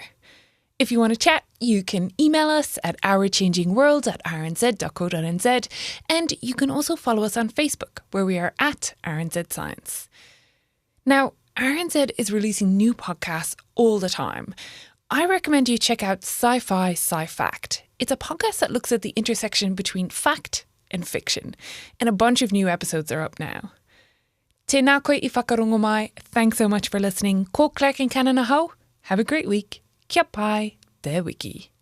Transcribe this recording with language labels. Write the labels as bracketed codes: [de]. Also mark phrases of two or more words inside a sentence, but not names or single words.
[en] If you want to chat, you can email us at ourchangingworld@rnz.co.nz, and you can also follow us on Facebook, where we are at RNZ Science. Now, RNZ is releasing new podcasts all the time. I recommend you check out Sci-Fi Sci-Fact. It's a podcast that looks at the intersection between fact and fiction, and a bunch of new episodes are up now. [mi] Te nā koe I whakarongo mai. [en] Thanks so much for listening. Ko Clark and Canon aho. Have a great week. [mi] Kia pai, te wiki.